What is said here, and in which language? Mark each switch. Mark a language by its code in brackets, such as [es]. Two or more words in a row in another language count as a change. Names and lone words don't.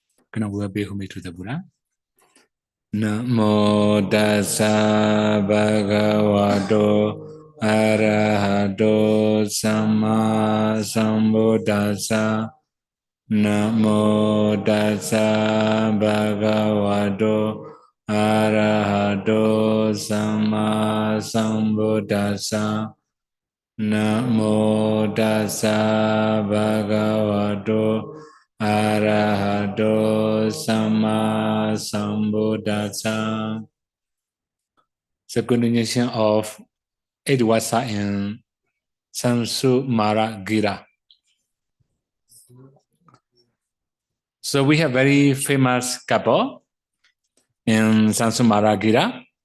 [en] Can I be who to the Buddha? [pi] Namo Tassa Bhagavato Arahato Sama Sambuddhassa. Namo Tassa Bhagavato Arahato Sama Sambuddhassa. Namo Tassa Bhagavato Arahato Sama Sambuddhassa. [en] The continuation of 8 Vassa in Sumsumaragira. So we have very famous couple in Sumsumaragira.